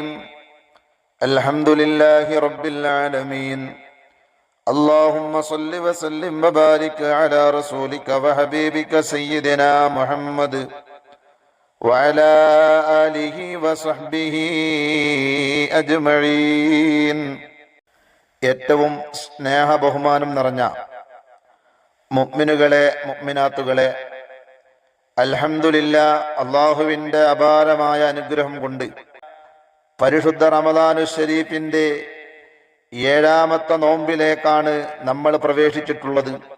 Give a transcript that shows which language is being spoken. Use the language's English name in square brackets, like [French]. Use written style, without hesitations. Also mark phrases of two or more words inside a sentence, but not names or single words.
[Arabic] الحمد لله رب العالمين. اللهم صل وسلم وبارك على رسولك وحبيبك سيدنا محمد وعلى آله وصحبه أجمعين. [Malayalam] ഏറ്റവും സ്നേഹ ബഹുമാനം നിറഞ്ഞ മുഅ്മിനുകളെ മുഅ്മിനാത്തുകളെ, അൽഹംദുലില്ലാ, അള്ളാഹുവിൻ്റെ അപാരമായ അനുഗ്രഹം കൊണ്ട് പരിശുദ്ധ റമദാനു ശരീഫിൻ്റെ 7ാമത്തെ നോമ്പിലേക്കാണ് നമ്മൾ പ്രവേശിച്ചിട്ടുള്ളത്.